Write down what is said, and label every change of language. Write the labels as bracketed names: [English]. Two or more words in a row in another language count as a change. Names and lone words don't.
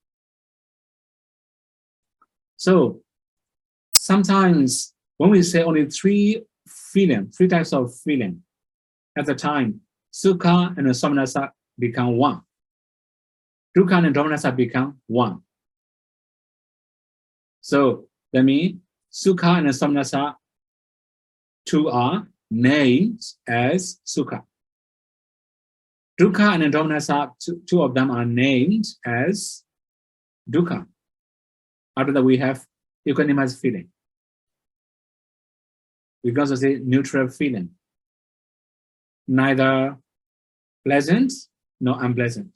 [English] So sometimes when we say only 3 types of feeling, at the time, sukha and samanasa become 1. Dukkha and domanasa become 1. So that means sukha and samanasa 2 are named as sukha. Dukkha and domanasa, 2 of them are named as dukkha. After that, we have equanimous feeling. We can also say neutral feeling. Neither pleasant nor unpleasant.